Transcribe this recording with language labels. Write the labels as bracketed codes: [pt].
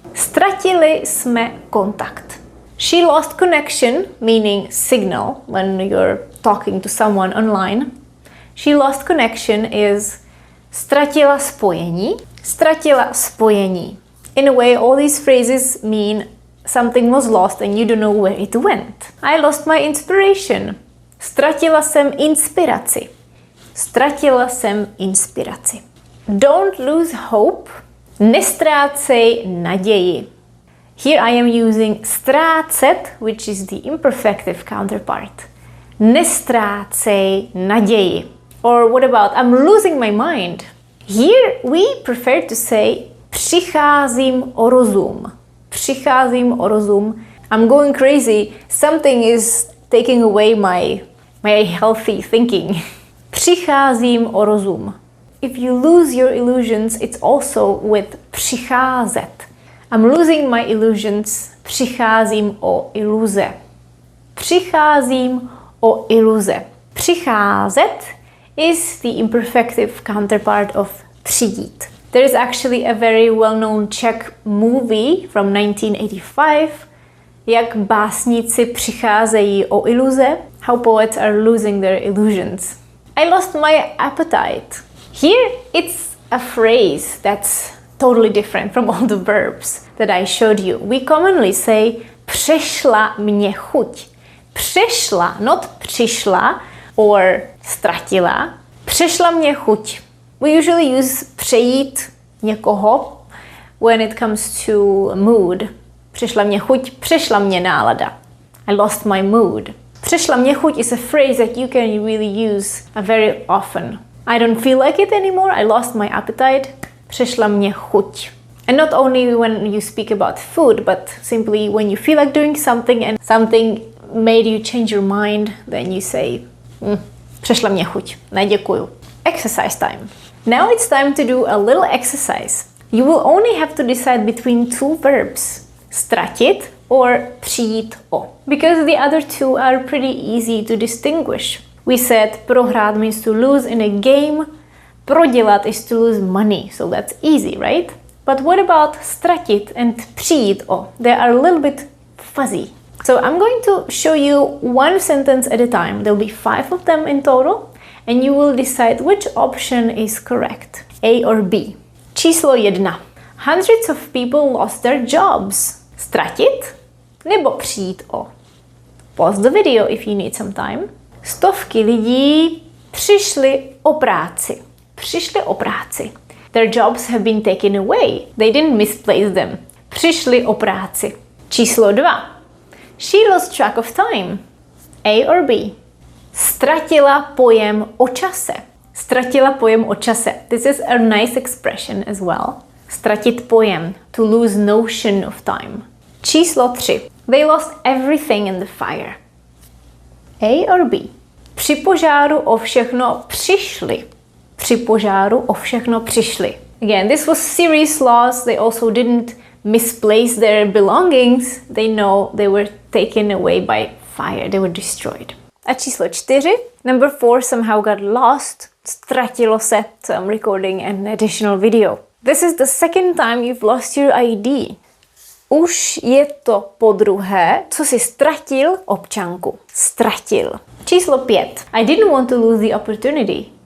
[cs] Ztratili jsme kontakt. [en] She lost connection, meaning signal, when you're talking to someone online. She lost connection is [cs] ztratila spojení. Ztratila spojení. [en] In a way, all these phrases mean something was lost and you don't know where it went. I lost my inspiration. [cs] Ztratila jsem inspiraci. Ztratila jsem inspiraci. [en] Don't lose hope. [cs] Nestrácej naději. [en] Here I am using ztrácet, which is the imperfective counterpart. [cs] Nestrácej naději. [en] Or what about I'm losing my mind? Here we prefer to say [cs] přicházím o rozum. Přicházím o rozum. [en] I'm going crazy. Something is taking away my healthy thinking. [cs] Přicházím o rozum. [en] If you lose your illusions, it's also with přicházet. I'm losing my illusions. [cs] Přicházím o iluze. Přicházím o iluze. [en] Přicházet is the imperfective counterpart of přijít. There is actually a very well-known Czech movie from 1985, [cs] jak básníci přicházejí o iluze, [en] how poets are losing their illusions. I lost my appetite. Here it's a phrase that's totally different from all the verbs that I showed you. We commonly say [cs] přešla mě chuť. [en] Přešla, not přišla or ztratila. [cs] Přešla mě chuť. [en] We usually use přejít někoho when it comes to mood. [cs] Přešla mě chuť, přešla mě nálada. [en] I lost my mood. [cs] Přešla mě chuť [en] is a phrase that you can really use very often. I don't feel like it anymore, I lost my appetite. [cs] Přešla mě chuť. [en] And not only when you speak about food, but simply when you feel like doing something and something made you change your mind, then you say, [cs] přešla mě chuť, ne děkuju. [en] Exercise time. Now it's time to do a little exercise. You will only have to decide between 2 verbs, ztratit or přijít o, because the other 2 are pretty easy to distinguish. We said prohrát means to lose in a game, prodělat is to lose money, so that's easy, right? But what about ztratit and přijít o? They are a little bit fuzzy. So I'm going to show you 1 sentence at a time. There'll be 5 of them in total, and you will decide which option is correct, A or B. [cs] Číslo 1. [en] Hundreds of people lost their jobs. [cs] Ztratit nebo přijít o? [en] Pause the video if you need some time. [cs] Stovky lidí přišli o práci. Přišli o práci. [en] Their jobs have been taken away. They didn't misplace them. [cs] Přišli o práci. Číslo 2. [en] She lost track of time. A or B. [cs] Ztratila pojem o čase. Ztratila pojem o čase. [en] This is a nice expression as well. [cs] Ztratit pojem. [en] To lose notion of time. [cs] Číslo 3. [en] They lost everything in the fire. A or B. [cs] Při požáru o všechno přišli. Při požáru o všechno přišli. [en] Again, this was serious loss. They also didn't misplace their belongings. They know they were taken away by fire. They were destroyed. [cs] A číslo 4. [en] Number 4 somehow got lost. [cs] Ztratilo se. [en] So I'm recording an additional video. This is the second time you've lost your ID. [cs] Už je to podruhé, co si ztratil občanku. Ztratil. Číslo 5. [en] I didn't want to lose the opportunity.